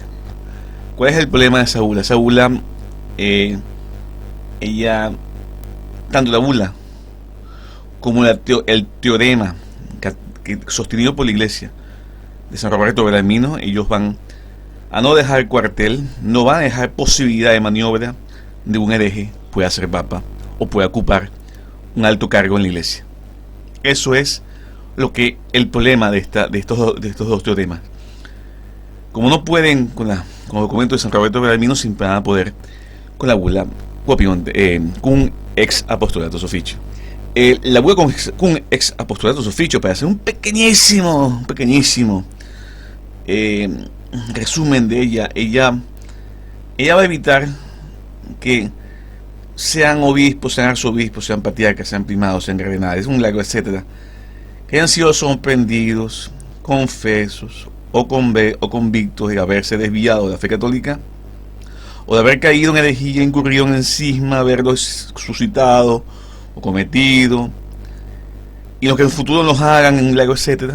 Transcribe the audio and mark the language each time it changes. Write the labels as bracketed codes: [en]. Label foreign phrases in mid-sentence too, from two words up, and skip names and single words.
[es] ¿Cuál es el problema de esa bula? Esa bula, ella, tanto la bula como el teorema que sostenido por la Iglesia de San Roberto Bellarmino, ellos van a no dejar cuartel, no van a dejar posibilidad de maniobra de un hereje pueda ser papa o pueda ocupar un alto cargo en la Iglesia. Eso es el problema de estos dos teoremas. Como no pueden con los documentos de San Roberto Bellarmino, siempre van a poder con la bula Cum Ex Apostolatus Officio. La bula Cum Ex Apostolatus Officio, para hacer un pequeñísimo resumen de ella va a evitar que sean obispos, sean arzobispos, sean patriarcas, sean primados, sean cardenales, un largo etcétera, que hayan sido sorprendidos, confesos o convictos de haberse desviado de la fe católica, o de haber caído en herejía, incurrido en cisma, haberlo suscitado o cometido, y los que en el futuro los hagan, en un largo etcétera.